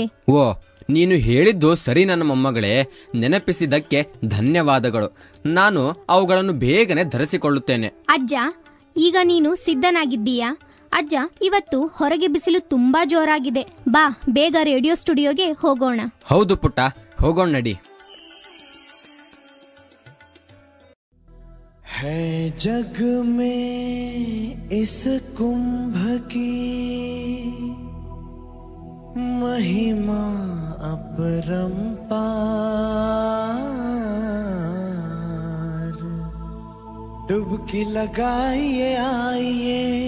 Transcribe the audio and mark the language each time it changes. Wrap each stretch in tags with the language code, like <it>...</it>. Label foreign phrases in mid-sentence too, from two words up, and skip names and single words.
<kn>ಓ, ನೀನು ಹೇಳಿದ್ದು ಸರಿ ನನ್ನ ಮೊಮ್ಮಗಳೇ. ನೆನಪಿಸಿದ್ದಕ್ಕೆ ಧನ್ಯವಾದಗಳು. ನಾನು ಅವುಗಳನ್ನು ಬೇಗನೆ ಧರಿಸಿಕೊಳ್ಳುತ್ತೇನೆ. ಅಜ್ಜ, ಈಗ ನೀನು ಸಿದ್ಧನಾಗಿದ್ದೀಯಾ? ಅಜ್ಜ, ಇವತ್ತು ಹೊರಗೆ ಬಿಸಿಲು ತುಂಬಾ ಜೋರಾಗಿದೆ. ಬಾ, ಬೇಗ ರೇಡಿಯೋ ಸ್ಟುಡಿಯೋಗೆ ಹೋಗೋಣ. ಹೌದು ಪುಟ್ಟ, ಹೋಗೋಣ ನಡಿ.</kn> <hi>है जग में इस कुंभ की महिमा अपरंपार, डुबकी लगाइए आइए।</hi>